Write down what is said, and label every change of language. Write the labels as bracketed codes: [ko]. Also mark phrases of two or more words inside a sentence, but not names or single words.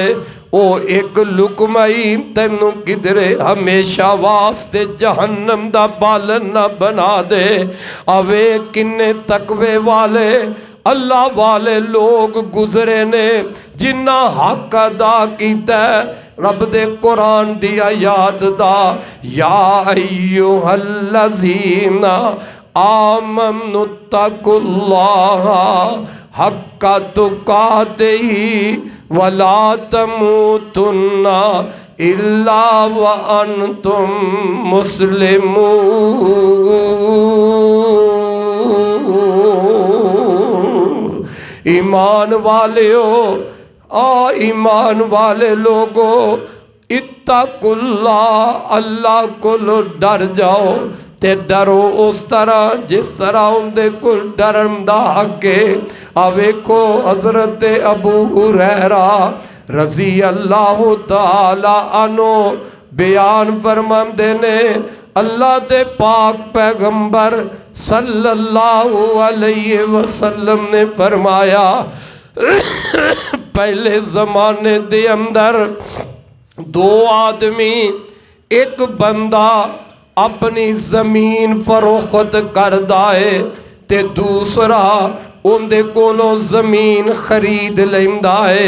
[pa] او اک لقمہ ہی تینوں کدھرے ہمیشہ واسطے جہنم دا بالن نہ بنا دے. اوے کنے تقوے والے اللہ والے لوک گزرے نے جنہاں حق ادا کیتا رب دے قرآن دی آیت دا. [ar] يا أيها الذين آمنوا اتقوا الله حق تقاته ولا تموتن إلا وأنتم مسلمون. [pa] ایمان والیو، ایمان والے لوکو، اتقوا اللہ، اللہ کولوں ڈر جاؤ تے ڈرو اس طرح جس طرح انکے کول ڈرن دا حق ہے. آ ویکھو حضرت ابو ہریرہ [ar] رضي الله تعالى عنه [pa] بیان فرماندے نے، اللہ دے پاک پیغمبر [ar] صلى الله عليه وسلم [pa] نے فرمایا, پہلے زمانے دے اندر دو آدمی، اک بندہ اپنی زمین فروخت کردا ہے تے دوسرا اوندے کولوں زمین خرید لیندا ہے.